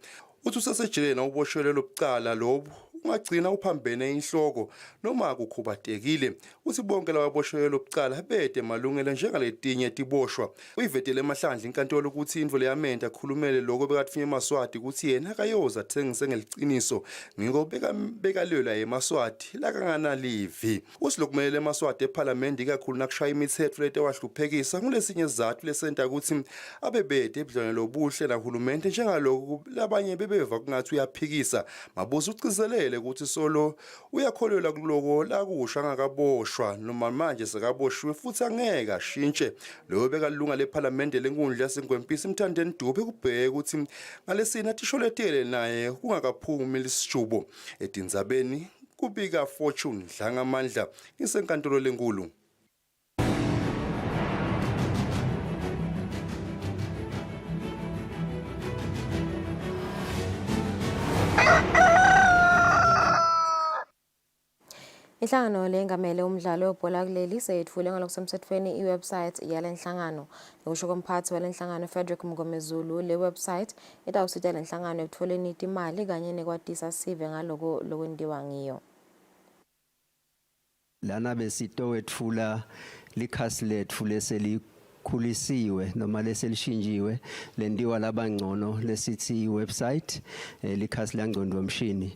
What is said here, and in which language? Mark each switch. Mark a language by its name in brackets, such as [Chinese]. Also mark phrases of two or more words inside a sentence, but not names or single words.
[Swati] Uthi usesejele na uboshwele lobucala lobu ungagcina uphambene inhloko noma kukhubatekile. Uthi bonke lababoshwele lobucala bede malungelo njengaletinye tiboshwa. Uyivetele emahlandla inkantolo ukuthi indvu leyamenda akhulumele lokho bekathunywe emaswati ukuthi yena akayoza athengise ngeliciniso ngiko bekalwela emaswati lakanganalivi. Uthi lokumele emaswati ePhalamende ikakhulu nakushaya imithetho lete wahluphekisa kulesinye izathu lesenta ukuthi abebede ebudlwane lobuhle nahulumende njengalokho labanye bebeva kungathi uyaphikisa. Mabuza ucizelele ukuthi solo uyakholelwa kuloko lakusha angakaboshwa noma manje sekaboshwe futhi angeke ashintshe. Lo bekalunga lePhalamende lenkundla yasengwempisi Mthandeni Dube kubheka ukuthi ngalesina tisholetele naye kungakaphumi lisishubo. Edinzabeni kubika Fortune Dlangamandla isenkantolo lenkulu. Inhlangano lengamele umdlalo webhola kuleli seyethule ngalokusemthethweni iwebsite yalenhlangano. Ngokusho komphathi walenhlangano Frederick Mngomezulu, le website itawusita lenhlangano ekutholeni imali kanye nekwatisa sive ngaloko lokwendiwa ngiyo. Lana besito wethula likhasi lethu leselikhulisiwe noma leselishinjiwe lendiwa labangcono lesithi website likhasi langcondo mshini.